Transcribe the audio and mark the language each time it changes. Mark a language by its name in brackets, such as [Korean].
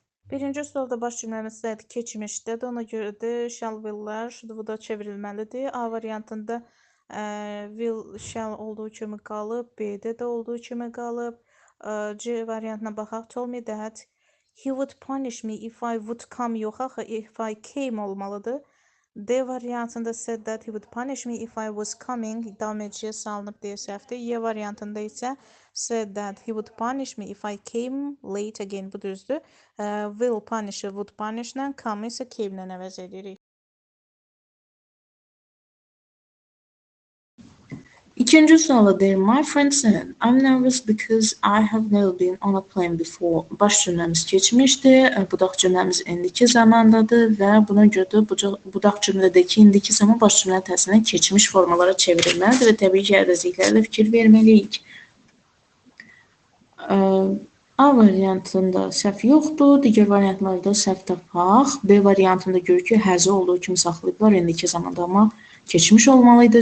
[Azerbaijani] Birinci sualda baş cümləmiz nədir? Keçmişdədir. Ona görə də shall, willlər, bu da çevrilməlidir. A variantında will, shall olduğu kimi qalıb. B-də də olduğu kimi qalıb. C variantına baxaq. [English] Told me that he would punish me if I would come. [Azerbaijani] Yox, axı [English] if I came [Azerbaijani] olmalıdır. D variantında [English] said that he would punish me if I was coming. [Azerbaijani] Davam ediciyə salınıb deyə səhvdir. Y variantında isə [English] said that he would punish me if I came late again. [Azerbaijani] Bu düzdür. Will punish'ı would punish'la, come isə came'lə əvəz edirik. İkinci suala deyir, [English] my friend said, I'm nervous because I have never been on a plane before. [Azerbaijani] Baş cümləmiz keçmişdir, budaq cümləmiz indiki zamandadır və buna görə də budaq cümlədəki indiki zaman baş cümlə təsirindən keçmiş formalara çevrilməlidir və təbii ki, əvəzliklərlə fikir verməliyik. A variantında səhv yoxdur, digər variantlarda səhv tapaq. B variantında görür ki, həzi olduğu kimi saxlayıblar indiki zamanda, amma keçmiş olmalıydı.